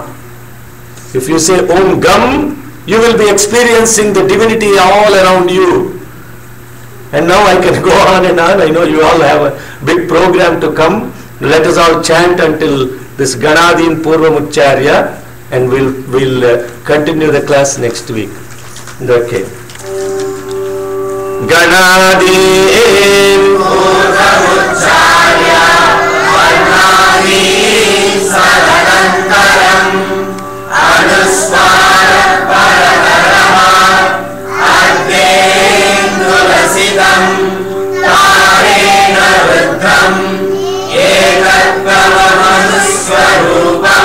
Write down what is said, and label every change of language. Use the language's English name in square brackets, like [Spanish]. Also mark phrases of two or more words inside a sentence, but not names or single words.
[English] If you say [Sanskrit] ॐ गं, [English] you will be experiencing the divinity all around you. And now I can go on and on. I know you all have a big program to come. Let us all chant until this [Sanskrit] गणादिं पूर्वमुच्चार्य, [English] and we'll continue the class next week. Okay. Ganadin [Sanskrit] पूर्वमुच्चार्य वर्णादिं तदनन्तरम् अनुस्वारः परतरः अर्धेन्दुलसितं तारेण ऋद्धम् एतत्तवमनुस्वरूपम्